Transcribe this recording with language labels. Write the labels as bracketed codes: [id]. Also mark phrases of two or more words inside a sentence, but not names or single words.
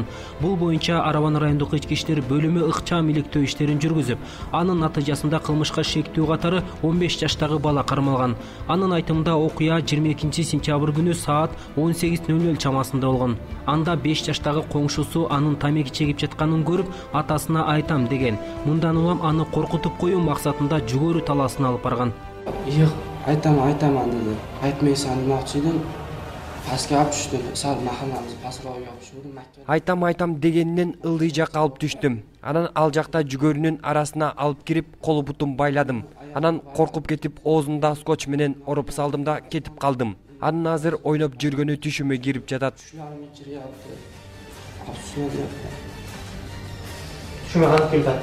[ky] Бул боюнча Араван райондук ички иштер бөлүмү ыкчам иликтөө иштерин жүргүзүп, анын натыйжасында кылмышка шектүү катары 15 жаштагы бала кармалган. Анын айтымында окуя 22-сентябрь күнү саат 18:00 чамасында болгон. Анда 5 жаштагы коңшусу анын тамеки чегип жатканын көрүп, атасына айтам деген. Мындан улам аны коркутуп коюу максатында жүгөрү талаасына алып барган. [uz] Yok, aytaman dedi. Aytmaysan demoqchi edim. Pastga olib tushdim. Sal mahallamiz pastroqqa olib tushdim. [ky] Айтам дегеннен ылдый жакка алып түштүм. Анан ал жакта жүгөрүнүн арасына алып кирип, колу бутум байладым. Анан коркуп кетип, оозунда скотч менен ороп салдым да кетип калдым. Анын азыр ойноп жүргөнү түшүмө кирип жатат. Түшүмө кантип келди?